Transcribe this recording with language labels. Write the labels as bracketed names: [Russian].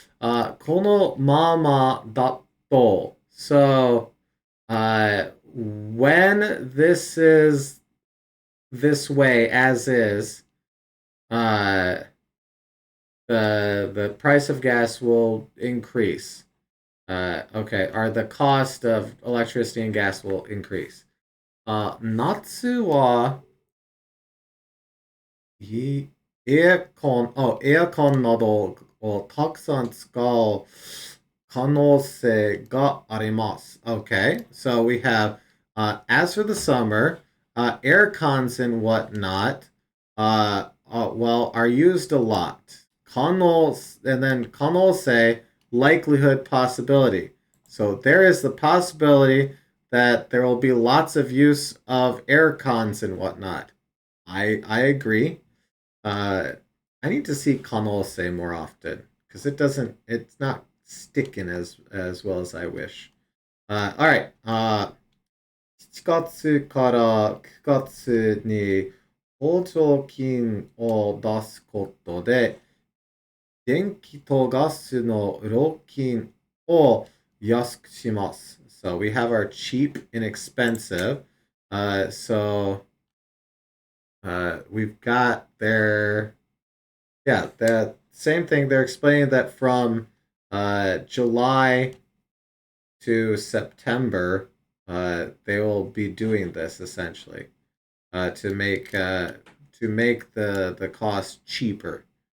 [Japanese] Kono mama datto. [English] So, when this is this way as is, uh, the price of gas will increase. Okay, or the cost of electricity and gas will increase. [Japanese] Natsu wa 이 에어컨 などをたくさん使う可能性があります. [English] Okay, so we have, as for the summer, air cons and whatnot, well, are used a lot. And then 可能性, likelihood, possibility. So there is the possibility that there will be lots of use of air cons and whatnot. I agree. Uh, I need to see Kanose more often because it's not sticking as well as I wish. All right. [Japanese] 7月から9月に補助金を出すことで、電気とガスの料金を安くします。 [English] So we have our cheap and expensive. So we've got their yeah, the same thing. They're explaining that from July to September, they will be doing this essentially to make the cost cheaper.